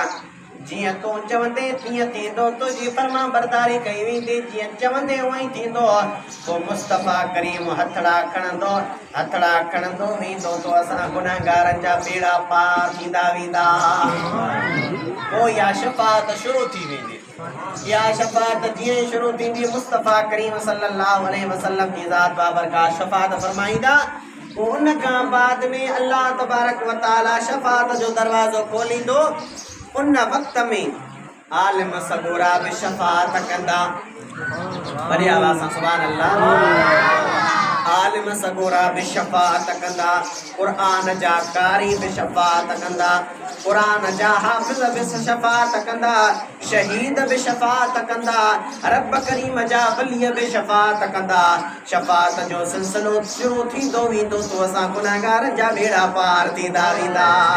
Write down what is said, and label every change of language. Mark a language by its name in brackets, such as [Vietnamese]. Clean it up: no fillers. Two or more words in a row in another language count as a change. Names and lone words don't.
[Sindhi] जियां तूं चवंदे तीअं थींदो तुंहिंजी फरमा बरदारी कई वेंदी जियां चवंदे उअं ई थींदो पोइ मुस्तफ़ा करीम हथड़ा खणंदो वेंदो तो असां गुनाहगारनि जा बेड़ा पार थींदा वेंदा पोइ या शफ़ाअत शुरू थी वेंदी या शफ़ाअत जीअं शुरू थींदी मुस्तफ़ा करीम [Arabic] صلى الله عليه وسلم [Sindhi] जी ज़ात बाबरकात शफ़ाअत फरमाईंदा उन खां बाद में [Arabic] الله تبارك وتعالى [Sindhi] शफ़ाअत जो दरवाज़ो खोलींदो उन वक़्त में आलिम सगोरा बि शफ़ाअत कंदा वॾी आवाज़ सां [Arabic] سبحان الله [Sindhi] आलिम सगोरा बि शफ़ाअत कंदा क़ुरान जा कारी बि शफ़ाअत कंदा क़ुरान जा हाफ़िज़ बि शफ़ाअत कंदा शहीद बि शफ़ाअत कंदा रब करीम जा वली बि शफ़ाअत कंदा शफ़ाअत जो सिलसिलो शुरू थींदो वेंदो तो असां गुनाहगारनि जा बेड़ा पार थींदा वेंदा